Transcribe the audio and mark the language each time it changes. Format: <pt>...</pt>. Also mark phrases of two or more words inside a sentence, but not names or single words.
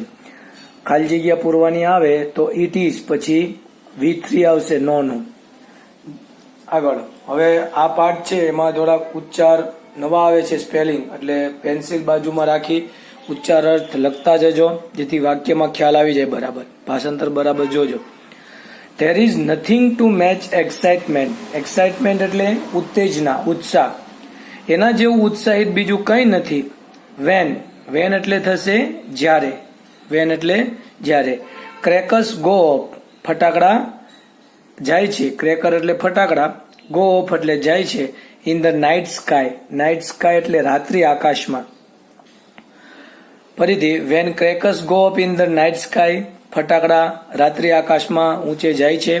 <gu>ખાલી જગ્યા પૂરવાની આવે તો</gu> <en>it is</en> <gu>પછી V3 આવશે નોનું. આગળ હવે આ પાઠ છે એમાં થોડાક ઉચ્ચાર નવા આવે છે, સ્પેલિંગ, એટલે પેન્સિલ બાજુમાં રાખી ઉચ્ચાર અર્થ લખતા જજો જેથી વાક્યમાં ખ્યાલ આવી જાય બરાબર. ભાષાંતર બરાબર જોજો.</gu> <en>There is nothing to match excitement.</en> <gu>Excitement એટલે ઉત્તેજના, ઉત્સાહ. એના જેવું ઉત્સાહિત બીજું કંઈ નથી. When એટલે થશે જ્યારે. When એટલે જ્યારે.</gu> <en>Crackers go off.</en> <gu>ફટાકડા જાય છે. ક્રેકર એટલે ફટાકડા.</gu> <en>go off</en> <gu>એટલે જાય છે.</gu> <en>in the night sky. night sky</en> <gu>એટલે રાત્રિ આકાશમાં.</gu> <en>ફરીથી When crackers go up in the night sky.</en> <gu>ફટાકડા રાત્રિ આકાશમાં ઊંચે જાય છે.</gu>